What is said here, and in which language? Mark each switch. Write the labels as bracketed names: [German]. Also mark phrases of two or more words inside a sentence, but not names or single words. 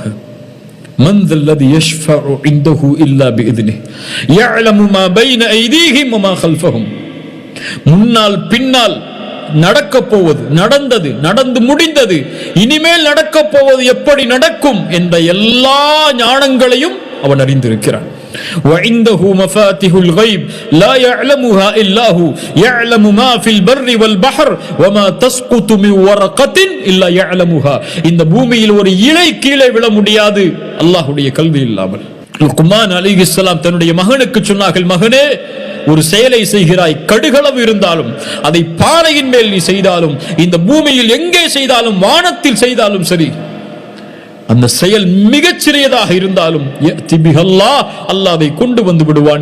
[Arabic] من ذا الذي يشفع عنده إلا بإذنه يعلم ما بين أيديهم وما خلفهم. [Tamil] முன்னால் பின்னால் நடக்கப் போவது, நடந்தது, நடந்து முடிந்தது, இனிமேல் நடக்கப் போவது, எப்படி நடக்கும் என்ற எல்லா ஞானங்களையும் அவன் அறிந்திருக்கிறான். [Arabic] وعنده مفاتيح الغيب لا يعلمها الا هو يعلم ما في البر والبحر وما تسقط من ورقة الا يعلمها. [Tamil] இந்த பூமியில் ஒரு இலை கீழே விழ முடியாது அல்லாஹ்வுடைய கல்வி இல்லாமல். லுக்மான் அலைஹிஸ்ஸலாம் தன்னுடைய மகனுக்கு சொன்னார்கள், மகனே, ஒரு செயலை செய்கிறாய், கடுகளவு இருந்தாலும், அதை பாறையின் மேல் நீ செய்தாலும், இந்த பூமியில் எங்கே செய்தாலும், வானத்தில் செய்தாலும் சரி, அந்த செயல் மிகச் சிறியதாக இருந்தாலும் அல்லாஹ் அதை கொண்டு வந்து விடுவான்.